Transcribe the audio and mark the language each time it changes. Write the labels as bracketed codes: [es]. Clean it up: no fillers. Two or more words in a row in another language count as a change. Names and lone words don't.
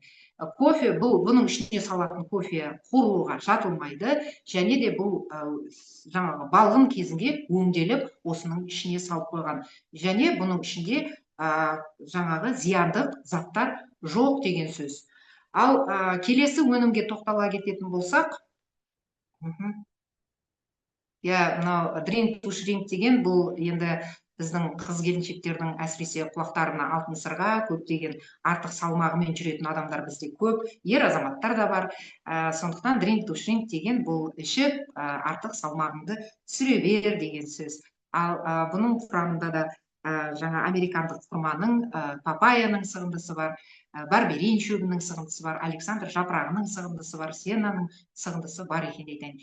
[kk] Кофе, бұның ішіне салатын кофе қуыруға жатылмайды, және де бұл жаңағы балғын кезінде өңделіп, осының ішіне салып қойған. Және бұның ішінде жаңағы зияндық заттар жоқ деген сөз. Ал келесі өнімге тоқтала кететін болсақ, мынау [en] drink to shrink [kk] деген, бұл енді біздің қыз келіншектердің әсіресе құлақтарына алтын сырға көптеген артық салмағымен жүретін адамдар бізде көп, ер азаматтар да бар. Сондықтан [en] drink to shrink [kk] деген бұл ішіп артық салмағыңды түсіре бер деген сөз. Ал бұның құрамында да жаңа американдық құрманың, папаяның сығындысы бар, барберин шөбінің сығындысы бар, александр жапырағының сығындысы бар, сенаның сығындысы бар екен айтайын.